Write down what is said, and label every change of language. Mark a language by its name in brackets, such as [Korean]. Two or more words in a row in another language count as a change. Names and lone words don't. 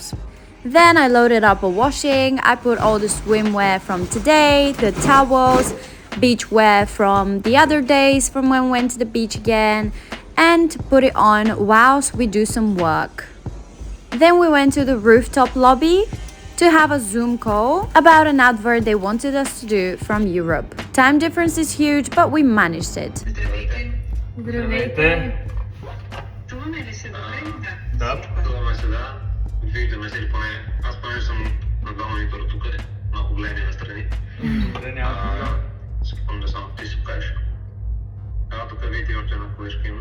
[English] Then I loaded up a washing. I put all the swimwear from today, the towels, beach wear from the other days from when we went to the beach again, and put it on whilst we do some work. Then we went to the rooftop lobby to have a Zoom call about an advert they wanted us to do from Europe. Time difference is huge, but we managed it. [Bulgarian] Здравейте! Чуваме ли се добре? Да. Чуваме се, да. Виждаме се ли поне? Аз поне съм на два монитора тук, малко гледане настрани. Добре, няма проблем. Скипам да само ти се покажеш. Тук видите още една колежка има.